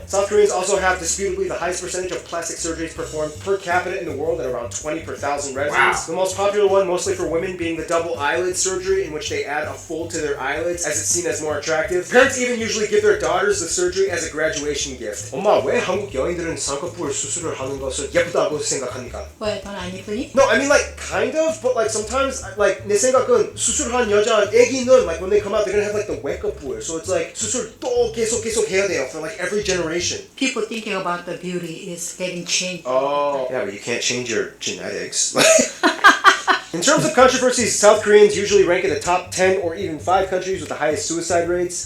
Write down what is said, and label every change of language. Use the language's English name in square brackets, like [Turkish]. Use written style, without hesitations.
[English] South Koreans also have disputably the highest percentage of plastic surgeries performed per capita in the world at around 20 per 1,000 residents. Wow. The most popular one, mostly for women, being the double eyelid surgery, in which they add a fold to their eyelids as it's seen as more attractive. Parents even usually give their daughters the surgery as a graduation gift. [Korean] 엄마, 왜 한국 여인들은 쌍꺼풀 수술을 하는 것을 예쁘다고 생각합니까? 왜 넌 안 예쁘니? [English] No, I mean like kind of, but like sometimes like [Korean] 내 생각은 수술한 여자 애기는 [English] like when they come out they're gonna have like the 웨이크업을, so it's like [Korean] 수술 또 계속 해야 돼요 [English] for like every generation. People thinking about the beauty is getting changed. Oh, yeah, but you can't change your genetics. In terms of controversies, South Koreans usually rank in the top 10 or even 5 countries with the highest suicide rates.